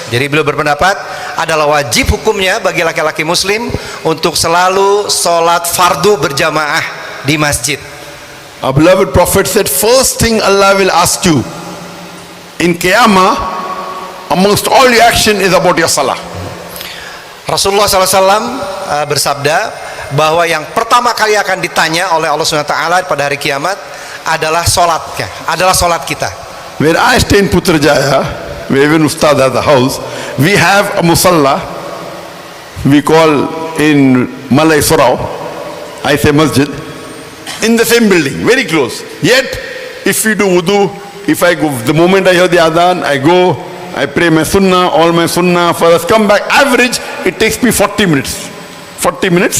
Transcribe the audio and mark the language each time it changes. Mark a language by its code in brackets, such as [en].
[id] Jadi beliau berpendapat adalah wajib hukumnya bagi laki-laki muslim untuk selalu sholat fardu berjamaah di masjid. [en] Our beloved Prophet said, first thing Allah will ask you in Qiyamah, amongst all your action, is about your salah. [id] Rasulullah SAW bersabda bahwa yang pertama kali akan ditanya oleh Allah SWT pada hari kiamat adalah solatnya, adalah solat kita. [en] Where I stay in Putrajaya, where even Ustad has a house, we have a musalla, we call in Malay Surau, I say masjid, in the same building, very close. Yet, if we do wudu, if I go, the moment I hear the adhan, I go, I pray my sunnah, all my sunnah, first come back, average, it takes me 40 minutes. 40 minutes